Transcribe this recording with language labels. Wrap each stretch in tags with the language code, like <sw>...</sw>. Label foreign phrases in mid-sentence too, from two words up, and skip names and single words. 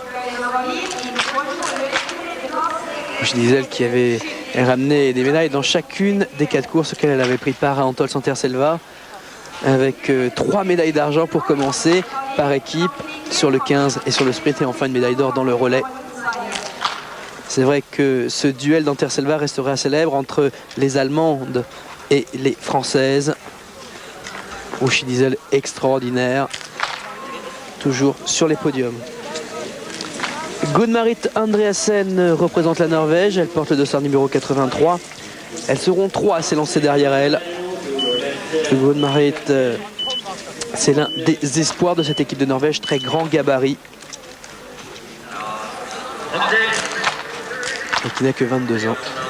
<fr>Uschi Diesel qui avait ramené des médailles dans chacune des 4 courses auxquelles elle avait pris part à Antoine Santerre-Selva, avec 3 médailles d'argent pour commencer par équipe sur le 15 et sur le sprint, et enfin une médaille d'or dans le relais. C'est vrai que ce duel d'Anterre-Selva restera célèbre entre les Allemandes et les Françaises. Uschi Diesel extraordinaire, toujours sur les podiums. Gunn-Marit Andreasen représente la Norvège, elle porte le dossard numéro 83. Elles seront 3 à s'élancer derrière elle. Gunn-Marit, c'est l'un des espoirs de cette équipe de Norvège, très grand gabarit. Et qui n'a que 22 ans.</fr>